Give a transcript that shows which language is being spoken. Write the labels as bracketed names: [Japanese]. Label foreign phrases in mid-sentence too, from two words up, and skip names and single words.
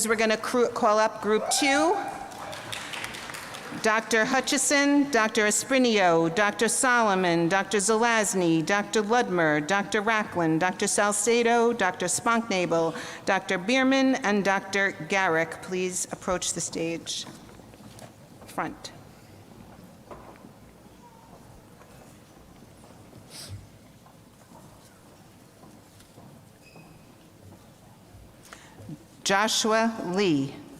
[English] We're going to call up group 2. Dr. Hutchison, Dr. Esprinio, Dr. Solomon, Dr. Zelazny, Dr. Ludmer, Dr. Racklin, Dr. Salcedo, Dr. Sponknabel, Dr. Bierman, and Dr. Garrick. Please approach the stage front. Joshua Lee.